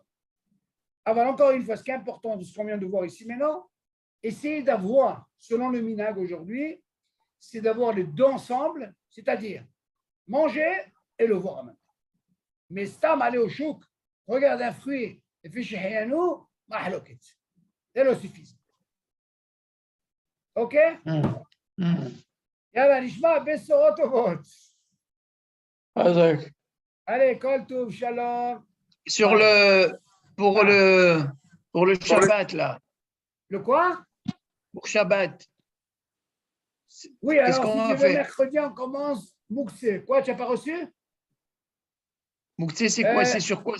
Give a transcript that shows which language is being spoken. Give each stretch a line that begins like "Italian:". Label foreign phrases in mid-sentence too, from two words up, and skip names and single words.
French: Alors, encore une fois, ce qui est important de ce qu'on vient de voir ici maintenant, essayez d'avoir, selon le minhag aujourd'hui, c'est d'avoir les deux ensemble, c'est-à-dire manger et le voir en même temps. Mais stam aller au chouk, regarde un fruit et fais shehianu, mahloket. C'est le suffisant. Ok?
Hebrew: יאללה, נשמע, בשורות טובות.
French: Allez,
Hebrew: כל טוב, שלום.
French: Sur pour le Shabbat, là, Le quoi? pour Shabbat, Oui, qu'est-ce alors qu'on si a tu veux, fait? mercredi, on commence Mouxé. Quoi, tu n'as pas reçu? Mouktsé, c'est quoi? C'est sur quoi?